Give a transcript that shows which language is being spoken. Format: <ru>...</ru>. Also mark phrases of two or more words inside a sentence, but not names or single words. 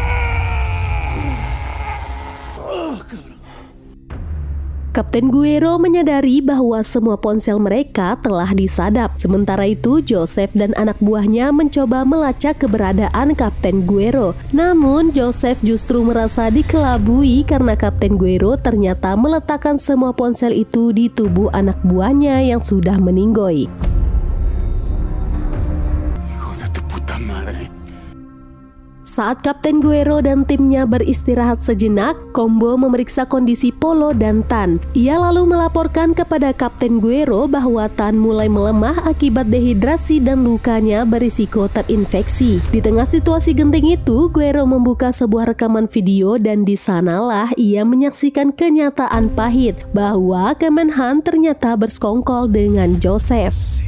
<id>Kapten Guerrero menyadari bahwa semua ponsel mereka telah disadap. Sementara itu, Joseph dan anak buahnya mencoba melacak keberadaan Kapten Guerrero. Namun, Joseph justru merasa dikelabui karena Kapten Guerrero ternyata meletakkan semua ponsel itu di tubuh anak buahnya yang sudah meninggoy.</id> <es>Hijo de tu puta madre.</es> <id>Saat Kapten Guerrero dan timnya beristirahat sejenak, Combo memeriksa kondisi Polo dan Tan. Ia lalu melaporkan kepada Kapten Guerrero bahwa Tan mulai melemah akibat dehidrasi dan lukanya berisiko terinfeksi. Di tengah situasi genting itu, Guerrero membuka sebuah rekaman video dan di sanalah ia menyaksikan kenyataan pahit bahwa Kemenhan ternyata bersekongkol dengan Joseph.</id>